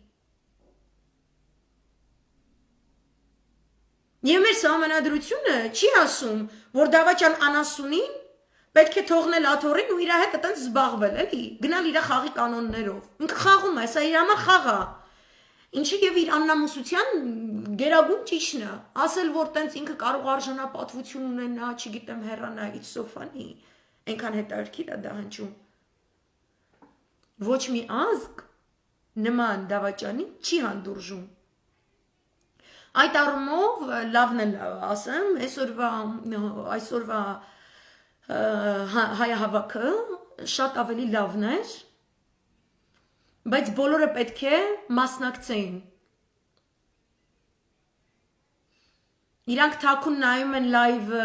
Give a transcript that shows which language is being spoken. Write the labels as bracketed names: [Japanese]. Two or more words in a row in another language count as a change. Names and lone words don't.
[Armenian] Եվ մեր սահմանադրությունը չի ասում, որ դավաճան անասունին պետք է թողնել աթոռին ու իր հետ այտենց զբաղվել, էլի, գնալ իր խաղի կանոններով։ Ինքը խաղում է, սա իր համար խաղ է։ Ինչի եւ իր աննամուսության գերագույն ճիշտն է, ասել որ տենց ինքը կարող արժանապատվություն ունենա, չգիտեմ հեռանա, [English] it's so funny, [Armenian] այնքան հետաքրքիր է դա հնչում։ Ոչ մի ազգ նման դավաճանի չի հանդուրժում։ Այդ առումով լավն է ասեմ, այսօրվա հայահավաքը շատ ավելի լավն էր, բայց բոլորը պետք է մասնակցեին։ Իրանք թաքուն նայում են լայվը,